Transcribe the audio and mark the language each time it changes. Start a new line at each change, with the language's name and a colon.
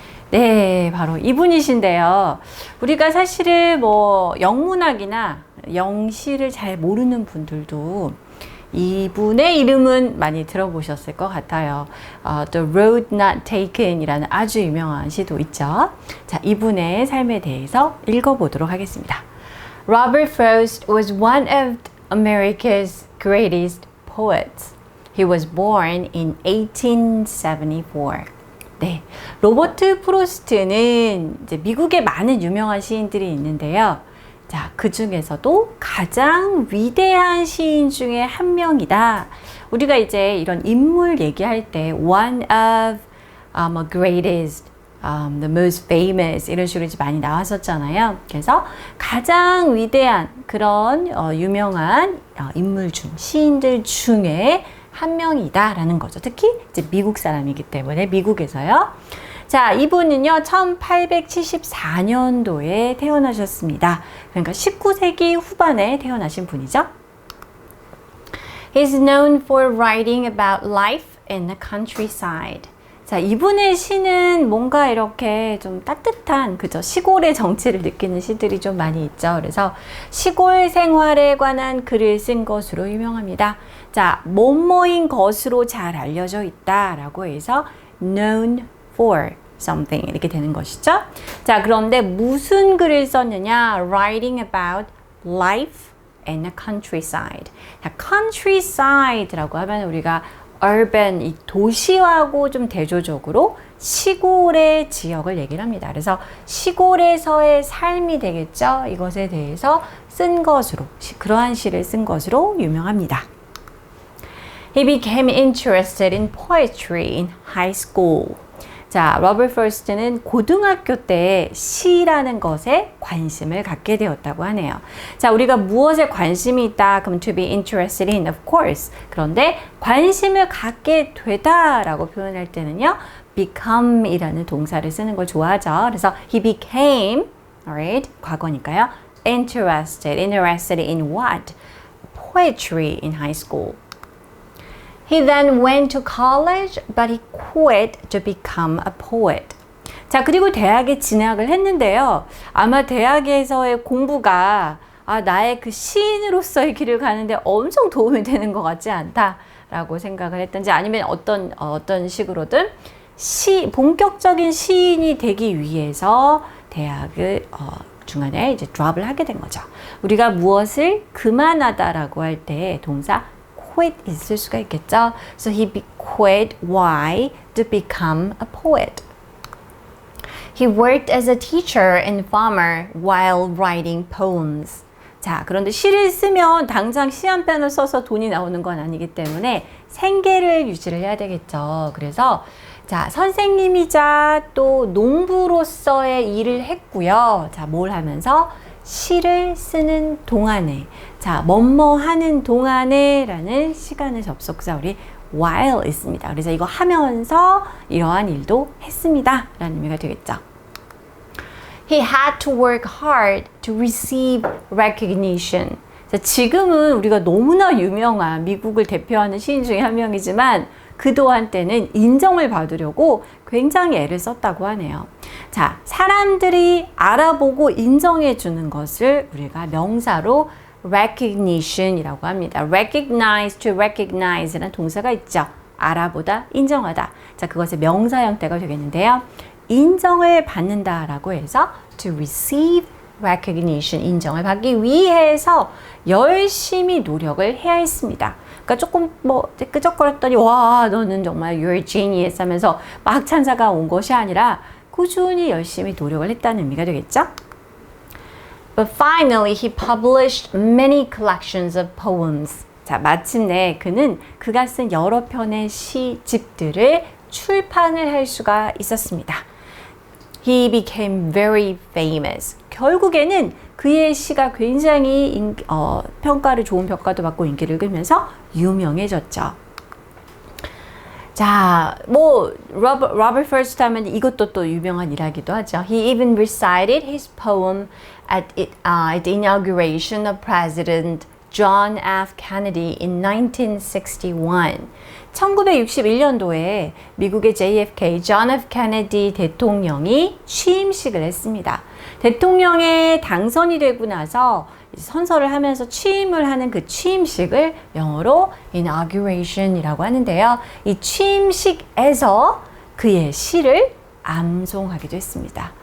Korean: 네, 바로 이분이신데요. 우리가 사실은 뭐 영문학이나 영시를 잘 모르는 분들도 이분의 이름은 많이 들어보셨을 것 같아요. The Road Not Taken 이라는 아주 유명한 시도 있죠. 자, 이분의 삶에 대해서 읽어보도록 하겠습니다.
English: Robert Frost was one of America's greatest poets. He was born in 1874.
Korean: 네, 로버트 프로스트는 이제 미국에 많은 유명한 시인들이 있는데요. 자, 그 중에서도 가장 위대한 시인 중에 한 명이다. 우리가 이제 이런 인물 얘기할 때
English: one of a greatest, the most famous
Korean: 이런 식으로 이제 많이 나왔었잖아요. 그래서 가장 위대한 그런 유명한 인물 중 시인들 중에 한 명이다라는 거죠. 특히 이제 미국 사람이기 때문에 미국에서요. 자, 이분은요 1874년도에 태어나셨습니다. 그러니까 19세기 후반에 태어나신 분이죠.
English: He's known for writing about life in the countryside.
Korean: 자, 이분의 시는 뭔가 이렇게 좀 따뜻한 그죠? 시골의 정취를 느끼는 시들이 좀 많이 있죠. 그래서 시골 생활에 관한 글을 쓴 것으로 유명합니다. 자, 뭐뭐인 것으로 잘 알려져 있다라고 해서
English: known for something
Korean: 이렇게 되는 것이죠. 자, 그런데 무슨 글을 썼느냐?
English: Writing about life in the countryside.
Korean: 자, countryside라고 하면 우리가 urban, 이 도시하고 좀 대조적으로 시골의 지역을 얘기를 합니다. 그래서 시골에서의 삶이 되겠죠. 이것에 대해서 쓴 것으로, 그러한 시를 쓴 것으로 유명합니다.
English: He became interested in poetry in high school.
Korean: 자, 로버트 프로스트는 고등학교 때 시라는 것에 관심을 갖게 되었다고 하네요. 자, 우리가 무엇에 관심이 있다? 그럼
English: to be interested in, of course.
Korean: 그런데 관심을 갖게 되다라고 표현할 때는요, become 이라는 동사를 쓰는 걸 좋아하죠. 그래서
English: he became, alright,
Korean: 과거니까요,
English: interested in what? Poetry in high school. He then went to college, but he quit to become a poet.
Korean: 자, 그리고 대학에 진학을 했는데요. 아마 대학에서의 공부가 나의 그 시인으로서의 길을 가는데 엄청 도움이 되는 것 같지 않다라고 생각을 했던지 아니면 어떤 식으로든 본격적인 시인이 되기 위해서 대학을 중간에 이제 드롭을 하게 된 거죠. 우리가 무엇을 그만하다라고 할 때 동사 quit 있을 수가 있겠죠.
English: So he quit. Why? To become a poet. He worked as a teacher and farmer while writing poems.
Korean: 자, 그런데 시를 쓰면 당장 시 한 편을 써서 돈이 나오는 건 아니기 때문에 생계를 유지를 해야 되겠죠. 그래서 자, 선생님이자 또 농부로서의 일을 했고요. 자, 뭘 하면서? 시를 쓰는 동안에, 자, 뭐뭐 하는 동안에 라는 시간의 접속사 우리 while 있습니다. 그래서 이거 하면서 이러한 일도 했습니다 라는 의미가 되겠죠.
English: He had to work hard to receive recognition.
Korean: 자, 지금은 우리가 너무나 유명한 미국을 대표하는 시인 중에 한 명이지만 그동안 때는 인정을 받으려고 굉장히 애를 썼다고 하네요. 자, 사람들이 알아보고 인정해 주는 것을 우리가 명사로 recognition이라고 합니다. recognize, to recognize라는 동사가 있죠. 알아보다, 인정하다. 자, 그것의 명사 형태가 되겠는데요. 인정을 받는다라고 해서
English: to receive recognition,
Korean: 인정을 받기 위해서 열심히 노력을 해야 했습니다. 그러니까 조금 끄적거렸더니 와, 너는 정말
English: you're genius
Korean: 하면서 막 찬사가 온 것이 아니라 꾸준히 열심히 노력을 했다는 의미가 되겠죠?
English: But finally, he published many collections of poems.
Korean: 자, 마침내 그가 쓴 여러 편의 시집들을 출판을 할 수가 있었습니다.
English: He became very famous.
Korean: 결국에는 그의 시가 굉장히 좋은 평가도 받고 인기를 끌면서 유명해졌죠. 자, 뭐 Robert Frost 하면 이것도 또 유명한 일화기도 하죠.
English: He even recited his poem at the inauguration of President John F. Kennedy in 1961.
Korean: 1961년도에 미국의
English: JFK, John F.
Korean: Kennedy 대통령이 취임식을 했습니다. 대통령에 당선이 되고 나서 선서를 하면서 취임을 하는 그 취임식을 영어로 inauguration이라고 하는데요. 이 취임식에서 그의 시를 암송하기도 했습니다.